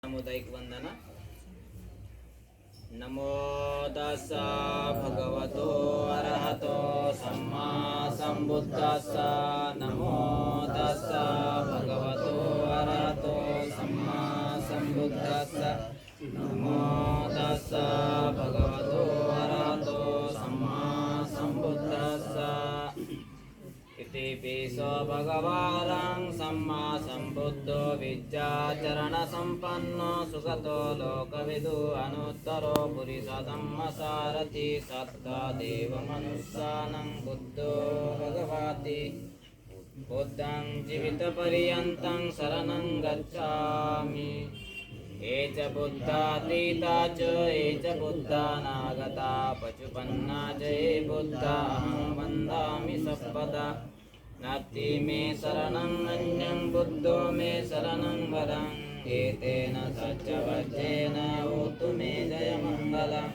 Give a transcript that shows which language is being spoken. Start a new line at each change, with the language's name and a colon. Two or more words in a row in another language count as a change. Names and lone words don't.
Hindi: सामुदायिक वंदना।
Pali: नमो तस्सा भगवतो अरहतो सम्मा संबुद्दस्सा। नमो तस्सा भगवतो अरहतो सम्मा संबुद्दस्सा। नमो तस्सा भगवतो अरहतो सम्मा संबुद्दस्सा। इति पिसो भगवान् सम्मा संबुद्धो विद्याचरण संपन्नो सुगतो लोकविदु अनुत्तरो पुरुषोत्तमसारथि सत्तदेव मनुष्यानं बुद्धो भगवति। बुद्धं जीवितपर्यन्तं शरणं गच्छामि। ये च बुद्धातीता च ये च बुद्धानागता पशुपन्ना च ये बुद्धा अहं वन्दामि सर्वदा। नास्ति मे शरणं अन्यं बुद्धो मे शरणं वरं। एतेन सत्यवचेन होतु मे जयमङ्गलम्।